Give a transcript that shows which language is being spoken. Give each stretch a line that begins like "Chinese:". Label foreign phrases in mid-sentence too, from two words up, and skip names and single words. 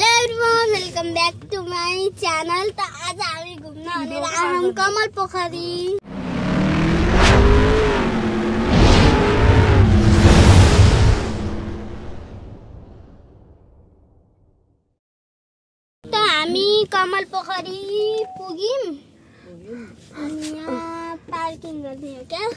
English: Everyone welcome back to my channel.
Nepali: तो आज हामी घुम्न भनेर आयौं कमल पोखरी। तो हामी कमल पोखरी पुग्यौं अनि यहाँ पार्किङ गर्ने हो क्या।